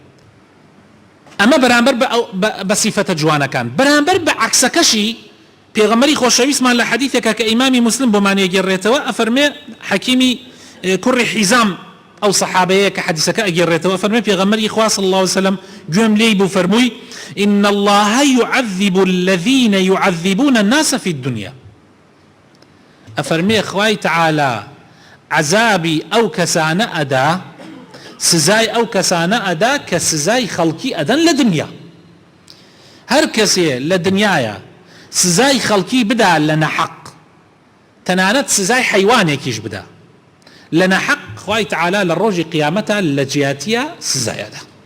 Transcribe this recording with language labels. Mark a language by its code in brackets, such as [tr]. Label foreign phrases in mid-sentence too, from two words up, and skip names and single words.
[ckb] ئەمە بەرامبەر بە سیفەتە جوانەکان. بەرامبەر بە عەکسەکەشی پێغەمبەری خۆشەویستمان لە حەدیثێکە کە ئیمامی موسلم بۆمان ئەگێڕێتەوە، ئەفەرمێ حەکیمی کوڕی حیزام ئەو سەحابەیە کە حەدیثەکە ئەگێڕێتەوە، فەرمێ پێغەمبەری خوا [ar] صلی الله عليه وسلم [ckb] گوێم لێی بوو فەرمووی [ar] إن الله يعذب الذين يعذبون الناس في الدنيا. [ckb] ئەفەرمێ خوای تەعالا عەزابی ئەو کەسانە ئەدا، سزای ئەو کەسانە ئەدا کە سزای خەڵکی ئەدەن لە دنیا. هەر کەسێ لە دنیاە سزای خەڵکی بدا لە نەحەق، تەنانەت سزای حەیوانێکیش بدا لە نەحەق، خوای تەعالا لە ڕۆژی قیامەتە لە جیاتیە سزایەدا.